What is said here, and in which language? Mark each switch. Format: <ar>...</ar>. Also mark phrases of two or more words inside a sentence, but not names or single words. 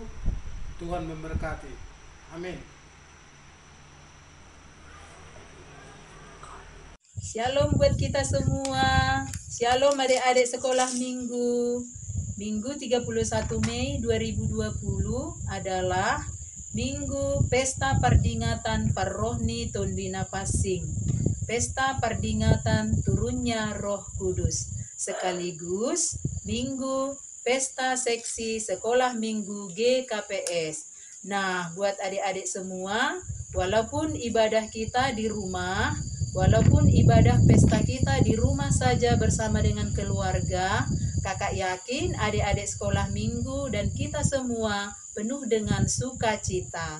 <id>Tuhan memberkati. Amin. Shalom buat kita semua. Shalom adik-adik sekolah minggu. Minggu 31 Mei 2020 adalah Minggu Pesta Perdingatan</id> <bts>Parrohni Tondina Passing.</bts> <id>Pesta Perdingatan turunnya Roh Kudus. Sekaligus Minggu Pesta Seksi Sekolah Minggu GKPS. Nah, buat adik-adik semua, walaupun ibadah kita di rumah, Walaupun ibadah pesta kita di rumah saja bersama dengan keluarga, kakak yakin adik-adik sekolah minggu dan kita semua penuh dengan sukacita.</id>